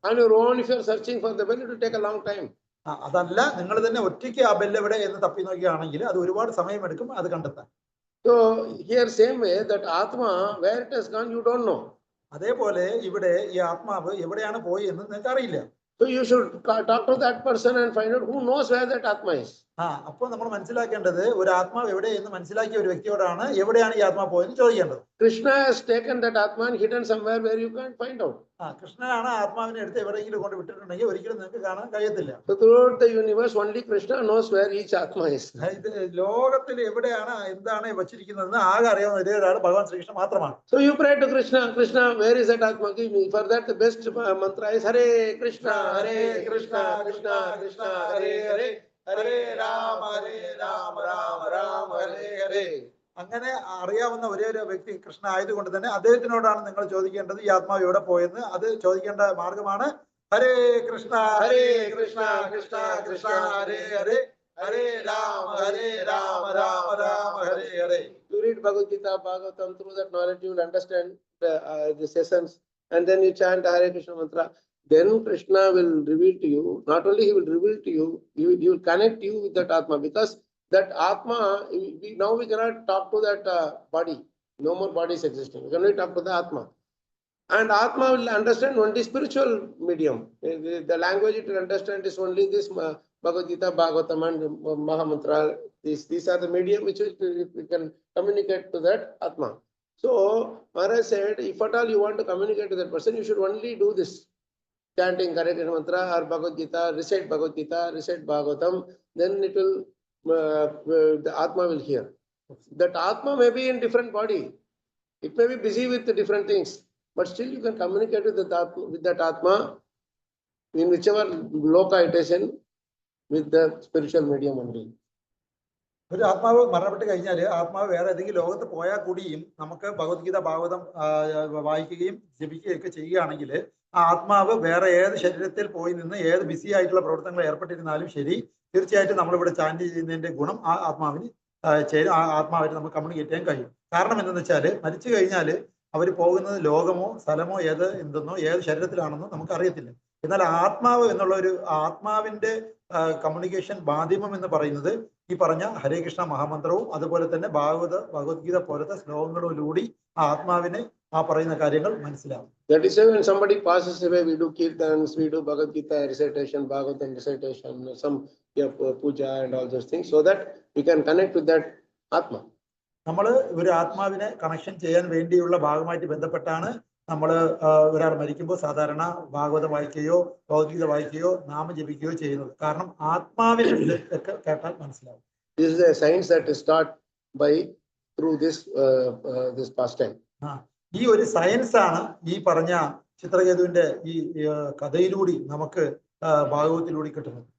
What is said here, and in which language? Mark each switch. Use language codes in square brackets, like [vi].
[en] On your own, if you are searching for the bell, it will take a long time. [ml] അതല്ല, നിങ്ങൾ തന്നെ ഒറ്റയ്ക്ക് ആ bell എവിടെ എന്ന് തപ്പി നോക്കുകയാണെങ്കിൽ അത് ഒരുപാട് സമയമെടുക്കും അത് കണ്ടെത്താൻ. [en] So here same way that Atma, where it has gone, you don't know. [ml] അതേപോലെ ഇവിടെ ഈ ആത്മാവ് എവിടെയാണ് പോയി എന്ന് നിങ്ങൾക്ക് അറിയില്ല. [en] So you should talk to that person and find out who knows where that Atma is. [ml] അപ്പോൾ നമ്മൾ മനസ്സിലാക്കേണ്ടത് ഒരു ആത്മാവ് എവിടെ എന്ന് മനസ്സിലാക്കിയ ഒരു വ്യക്തിയോടാണ് എവിടെയാണ് ഈ ആത്മാവ് പോയെന്ന് ചോദിക്കേണ്ടത്. [en] Krishna has taken that Atma and hidden somewhere where you can't find out. [ml] കൃഷ്ണനാണ് ആത്മാവിനെ എടുത്ത് എവിടെയെങ്കിലും കൊണ്ട് വിട്ടിട്ടുണ്ടെങ്കിൽ ഒരിക്കലും നിങ്ങൾക്ക് കാണാൻ കഴിയത്തില്ല. [en] So throughout the universe, only Krishna knows where each Atma is. [ml] ഇത് ലോകത്തിൽ എവിടെയാണ് എന്താണ് വച്ചിരിക്കുന്നതെന്ന് ആകെ അറിയാവുന്ന ഒരേ ഒരാൾ ഭഗവാൻ ശ്രീകൃഷ്ണ മാത്രമാണ്. [en] So you pray to Krishna, Krishna, where is that Atma? Give me. For that the best mantra is Hare Krishna, Hare Krishna, Krishna Krishna, Hare Hare, Hare Rama, Rama Rama, Hare Hare. [ml] അങ്ങനെ അറിയാവുന്ന ഒരേ ഒരു വ്യക്തി കൃഷ്ണ ആയതുകൊണ്ട് തന്നെ അദ്ദേഹത്തിനോടാണ് നിങ്ങൾ ചോദിക്കേണ്ടത് ഈ ആത്മാവ് എവിടെ പോയെന്ന്. അത് ചോദിക്കേണ്ട മാർഗമാണ് ഹരേ കൃഷ്ണ, ഹരേ കൃഷ്ണ, കൃഷ്ണ കൃഷ്ണ, ഹരേ ഹരേ, ഹരേ രാമ, രാമ രാമ, ഹരേ ഹരേ. [en] You read Bhagavad Gita, Bhagavatam, through that knowledge you will understand the sessions, and then you chant Hare Krishna mantra. Then Krishna will reveal to you. Not only he will reveal to you, he will connect you with that Atma, because that Atma, now we cannot talk to that body. No more bodies existing. We can only talk to the Atma. And Atma will understand only spiritual medium. The language it will understand is only this Bhagavad Gita, Bhagavatam and Mahamantra. These are the medium which we can communicate to that Atma. So Maharaj said, if at all you want to communicate to that person, you should only do this. Chanting Hare Krishna mantra or Bhagavad Gita, recite Bhagavad Gita, recite Bhagavatam, then it will, the Atma will hear. That Atma may be in different body. It may be busy with the different things, but still you can communicate with that Atma in whichever loka it is in, with the spiritual medium only. [ml] ഒരു ആത്മാവ് മരണപ്പെട്ട് കഴിഞ്ഞാൽ ആത്മാവ് വേറെ ഏതെങ്കിലും ലോകത്ത് പോയാൽ കൂടിയും നമുക്ക് ഭഗവത്ഗീത ഭാഗവതം വായിക്കുകയും ജപിക്കുകയും ഒക്കെ ചെയ്യുകയാണെങ്കിൽ ആ ആത്മാവ് വേറെ ഏത് ശരീരത്തിൽ പോയി നിന്ന് ഏത് ബിസി ആയിട്ടുള്ള പ്രവർത്തനങ്ങൾ ഏർപ്പെട്ടിരുന്നാലും ശരി, തീർച്ചയായിട്ടും നമ്മളിവിടെ ചാൻഡ് ചെയ്യുന്നതിന്റെ ഗുണം ആ ആത്മാവിന് ചേരും. ആ ആത്മാവായിട്ട് നമുക്ക് കമ്മ്യൂണിക്കേറ്റ് ചെയ്യാൻ കഴിയും. കാരണം എന്തെന്ന് വെച്ചാൽ മരിച്ചു കഴിഞ്ഞാൽ അവർ പോകുന്നത് ലോകമോ സ്ഥലമോ എന്തെന്നോ ഏത് ശരീരത്തിലാണെന്നോ നമുക്ക് അറിയത്തില്ല. എന്നാൽ ആത്മാവ് എന്നുള്ള ഒരു ആത്മാവിന്റെ കമ്മ്യൂണിക്കേഷൻ മാധ്യമം എന്ന് പറയുന്നത് ഈ പറഞ്ഞ ഹരേ കൃഷ്ണ മഹാമന്ത്രവും അതുപോലെ തന്നെ ഭഗവത്ഗീത പോലത്തെ ശ്ലോകങ്ങളിലൂടെ ആ ആത്മാവിന് ആ പറയുന്ന കാര്യങ്ങൾ മനസ്സിലാവും. [en] That is why when somebody passes away, we do kirtans, we do Bhagavad Gita recitation, Bhagavatam recitation, some puja and all those things, so that we can connect with that Atma. [ml] നമ്മൾ ഒരു ആത്മാവിനെ connection ചെയ്യാൻ വേണ്ടിയുള്ള ഭാഗമായിട്ട് ബന്ധപ്പെട്ടാണ് നമ്മൾ ഒരാൾ മരിക്കുമ്പോൾ സാധാരണ ഭാഗവതം വായിക്കുകയോ ഭഗവത്ഗീത വായിക്കുകയോ നാമം ജപിക്കുകയോ ചെയ്യുന്നത്. കാരണം ആത്മാവിൽ ഒക്കെ കേട്ടാൽ മനസ്സിലാവും. [en] This is a science that is taught by through this pastime. [ml] ഈ ഒരു സയൻസ് ആണ് ഈ പറഞ്ഞ ചിത്രകേതുവിന്റെ ഈ കഥയിലൂടെ നമുക്ക് ഭാഗവത്തിലൂടെ കിട്ടുന്നത്.